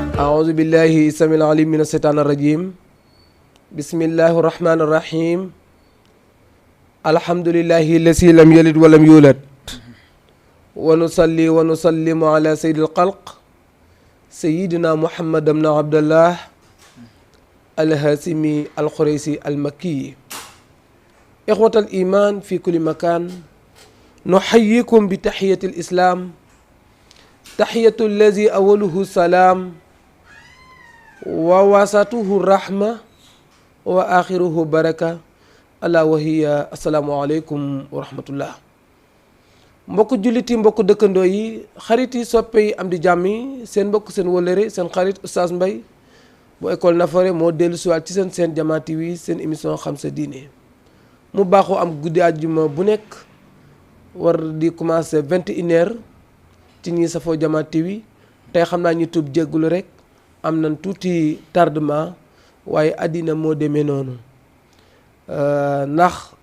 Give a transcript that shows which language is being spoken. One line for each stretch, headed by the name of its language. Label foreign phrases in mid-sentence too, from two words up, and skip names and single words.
Arabic: أعوذ بالله السميع العليم من الشيطان الرجيم بسم الله الرحمن الرحيم الحمد لله الذي لم يلد ولم يولد ونصلي ونسلم على سيد الخلق سيدنا محمد بن عبد الله الهاشمي القريشي المكي إخوة الإيمان في كل مكان نحييكم بتحية الإسلام تحية الذي أوله السلام ووسطه الرحمة وآخره بركة ألا وهي السلام عليكم ورحمة الله
Wolof: mbokk julliti mbokk dëkkandoo yi xarit yi soppe yi am di jàmm yi seen mbokk seen wëllëre seen xarit Oustaz Mbaye bu école Nafoore moo dellu siwaat ci seen Jamaa TV seen émission xam sa diine mu baaxoo am guddi àjjuma bu nekk war di commencer 21h ci ñi safoo Jamaa TV tey xam naa ñu tub jéggulu rek am nañ tuuti tardement waaye àddina moo demee noonu ndax